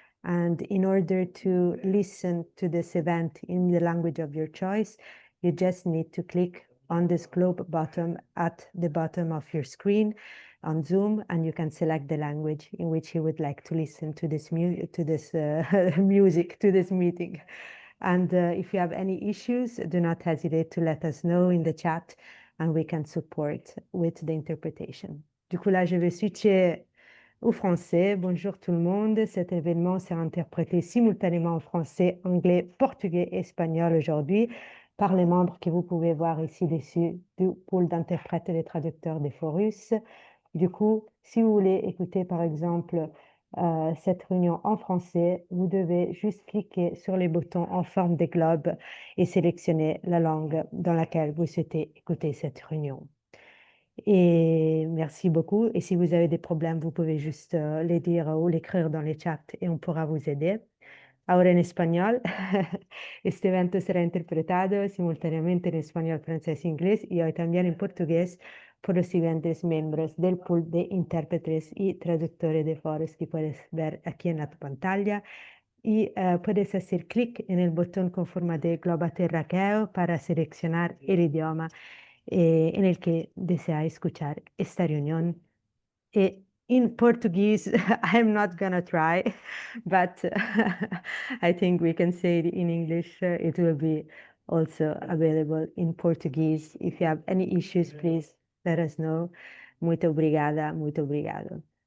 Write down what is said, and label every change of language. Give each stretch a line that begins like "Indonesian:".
English: And in order to listen to this event in the language of your choice, you just need to click on this globe button at the bottom of your screen on Zoom, and you can select the language in which you would like to listen to this music, to this meeting. And if you have any issues, do not hesitate to let us know in the chat, and we can support with the interpretation.
French: Du coup, là, je vais switcher au français. Bonjour tout le monde. Cet événement sera interprété simultanément en français, anglais, portugais et espagnol aujourd'hui par les membres que vous pouvez voir ici dessus du pool d'interprètes et des traducteurs des Forus. Du coup, si vous voulez écouter par exemple cette réunion en français, vous devez juste cliquer sur les boutons en forme de globe et sélectionner la langue dans laquelle vous souhaitez écouter cette réunion. Et merci beaucoup. Et si vous avez des problèmes, vous pouvez juste les dire ou l'écrire dans les chats et on pourra vous aider.
Spanish: Ahora en español, este evento será interpretado simultáneamente en español, francés e inglés y hoy también en portugués por los siguientes miembros del pool de intérpretes y traductores de Forus que puedes ver aquí en la pantalla. Y puedes hacer clic en el botón con forma de globo terráqueo para seleccionar el idioma en el que desea escuchar esta reunión.
English: In Portuguese, I'm not gonna try, but I think we can say it in English. It will be also available in Portuguese. If you have any issues, please let us know.
Portuguese: Muito obrigada, muito obrigado.